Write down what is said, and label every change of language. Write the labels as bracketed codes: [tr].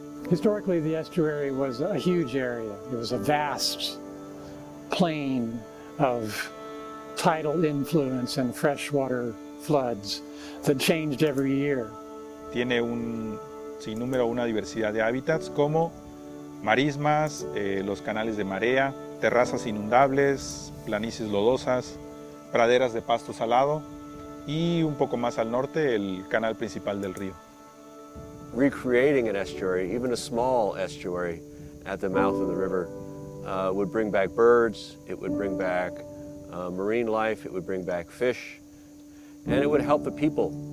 [en] Historically, the estuary was a huge area. It was a vast plain of tidal influence and freshwater floods that changed every year. [es] Tiene un sinnúmero, una diversidad de hábitats como marismas, los canales de marea, terrazas inundables, planicies lodosas, praderas de pasto salado y un poco más al norte el canal principal del río. [en] Recreating an estuary, even a small estuary at the mouth of the river, would bring back birds, it would bring back marine life, it would bring back fish, and it would help the people.